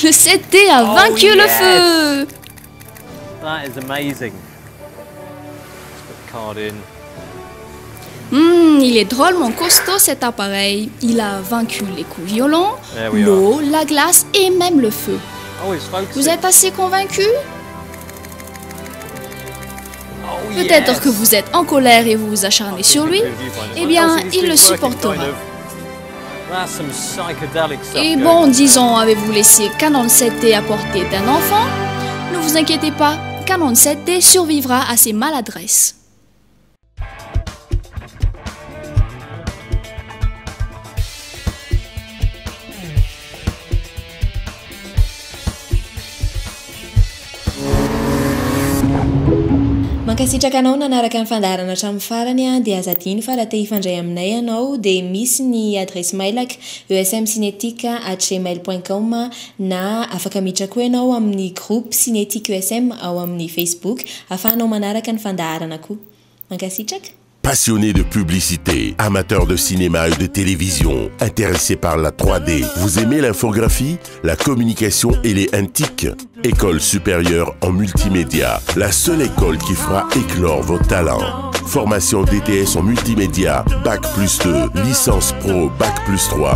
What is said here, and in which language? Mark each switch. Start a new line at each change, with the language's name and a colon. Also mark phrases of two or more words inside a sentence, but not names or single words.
French: Le 7D a vaincu le feu.
English: That is amazing. Let's put the card in.
French: Il est drôlement costaud cet appareil. Il a vaincu les coups violents, l'eau, la glace et même le feu.
English: Oh, it's focusing.
French: Vous êtes assez convaincu? Peut-être que vous êtes en colère et vous vous acharnez sur lui. Eh bien, il le supportera. Et bon, disons, avez-vous laissé Canon 7D à portée d'un enfant? Ne vous inquiétez pas, Canon 7D survivra à ses maladresses.
Malagasy: Mankasitraka anao nanaraka ny fandaharana hatramin'ny farany a dia aza diny fa raha te hifandray aminay ianao dia misy ny adresy mailaka esmcinétique@gmail.com na afaka miditra koa ianao amin'ny groupe Cinétique ESM ao amin'ny Facebook ahafahanao manaraka ny fandaharana koa. Mankasitraka.
French: Passionnés de publicité, amateurs de cinéma et de télévision, intéressés par la 3D, vous aimez l'infographie, la communication et les NTIC? École supérieure en multimédia, la seule école qui fera éclore vos talents. Formation DTS en multimédia, Bac+2, licence pro, Bac+3.